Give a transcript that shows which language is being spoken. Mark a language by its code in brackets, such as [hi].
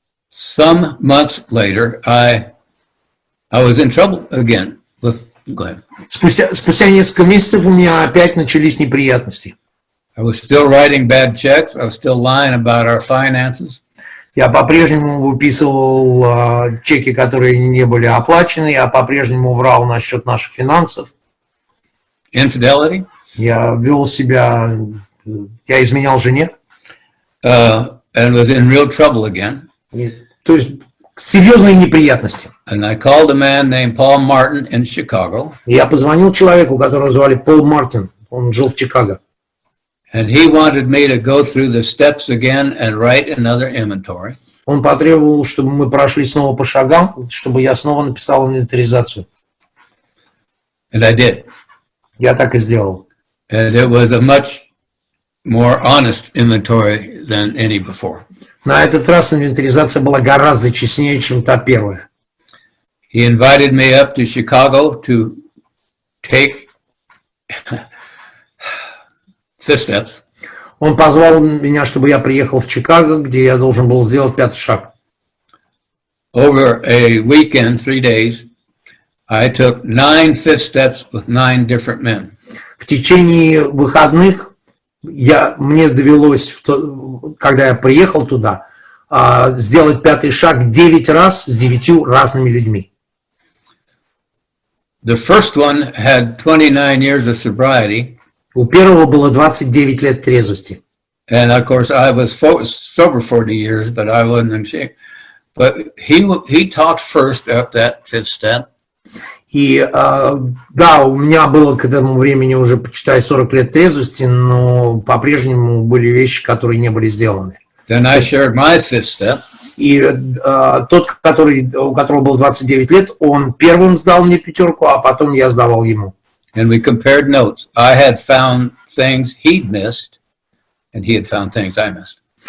[en] Some months later, I was in trouble again. Go ahead. [ru] Спустя несколько месяцев у меня опять начались неприятности. [en] I was still writing bad checks. I was still lying about our finances. [ru] Я по-прежнему выписывал чеки, которые не были оплачены. Я по-прежнему врал насчет наших финансов. [en] Infidelity. [ru] Я вел себя, я изменял жене. [en] and was in real trouble again. [ru] То есть серьезные неприятности. [en] And I called a man named Paul Martin in Chicago. [ru] Я позвонил человеку, которого звали Пол Мартин. Он жил в Чикаго. [en] And he wanted me to go through the steps again and write another inventory. [ru] Он потребовал, чтобы мы прошли снова по шагам, чтобы я снова написал инвентаризацию. [en] And I did. [ru] Я так и сделал. [en] And it was a much more honest inventory than any before. [ru] На этот раз инвентаризация была гораздо честнее, чем та первая. [en] He invited me up to Chicago to take fifth steps. [ru] Он позвал меня, чтобы я приехал в Чикаго, где я должен был сделать 5-й шаг. [en] Over a weekend, 3 days, I took 9 fifth steps with 9 different men. [ru] В течение выходных мне довелось, когда я приехал туда, сделать 5-й шаг 9 раз с 9 разными людьми. [en] The first one had 29 years of sobriety. [ru] У первого было 29 лет трезвости. [en] And of course, I was sober 40 years, but I wasn't in shape. But he talked first at that fifth step. [ru] И да, у меня было к этому времени уже, почитай, 40 лет трезвости, но по-прежнему были вещи, которые не были сделаны. [en] Then I shared my fifth step. [ru] И тот, у которого было 29 лет, он первым сдал мне 5, а потом я сдавал ему. [en] And we compared notes. I had found things he'd missed, and he had found things I missed.